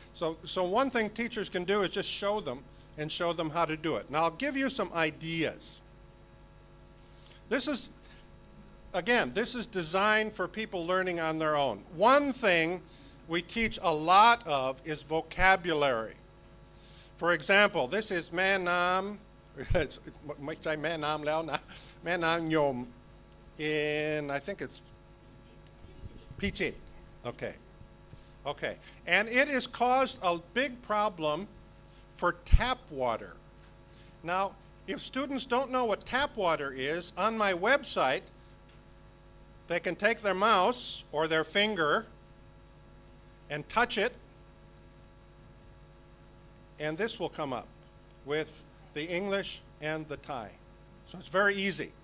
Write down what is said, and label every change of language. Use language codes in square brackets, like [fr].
[en] So one thing teachers can do is just show them and show them how to do it. Now I'll give you some ideas. This is designed for people learning on their own. One thing we teach a lot of is vocabulary. For example, this is [th] แม่น้ำ ไม่ใช่แม่น้ำแล้วนะ แม่น้ำยม [en] in, I think it's Pichit. Okay. Okay. And it has caused a big problem for tap water. Now, if students don't know what tap water is, on my website, they can take their mouse or their finger and touch it, and this will come up with the English and the Thai. So it's very easy.